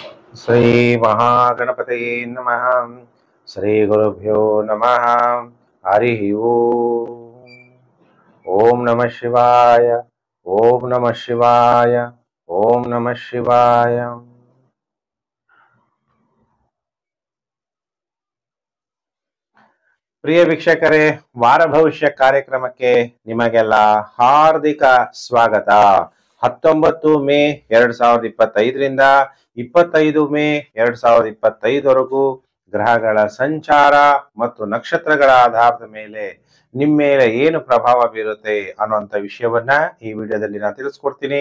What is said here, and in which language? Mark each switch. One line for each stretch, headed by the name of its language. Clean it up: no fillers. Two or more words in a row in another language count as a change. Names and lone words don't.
Sanskrit: श्री महागणपतये नमः। श्री गुरुभ्यो नमः। हरि ओम। ओम नमः शिवाय। ओम नमः शिवाय। ओम नमः शिवाय।
Kannada: ಪ್ರಿಯ ವೀಕ್ಷಕರೇ, ವಾರ ಭವಿಷ್ಯ ಕಾರ್ಯಕ್ರಮಕ್ಕೆ ನಿಮಗೆಲ್ಲ ಹಾರ್ದಿಕ ಸ್ವಾಗತ. 19 ಮೇ 2025ರಿಂದ 25 ಮೇ 2025ವರೆಗೂ ಗ್ರಹಗಳ ಸಂಚಾರ ಮತ್ತು ನಕ್ಷತ್ರಗಳ ಆಧಾರದ ಮೇಲೆ ನಿಮ್ಮ ಮೇಲೆ ಏನು ಪ್ರಭಾವ ಬೀರುತ್ತೆ ಅನ್ನುವಂಥ ವಿಷಯವನ್ನ ಈ ವಿಡಿಯೋದಲ್ಲಿ ನಾನು ತಿಳಿಸ್ಕೊಡ್ತೀನಿ.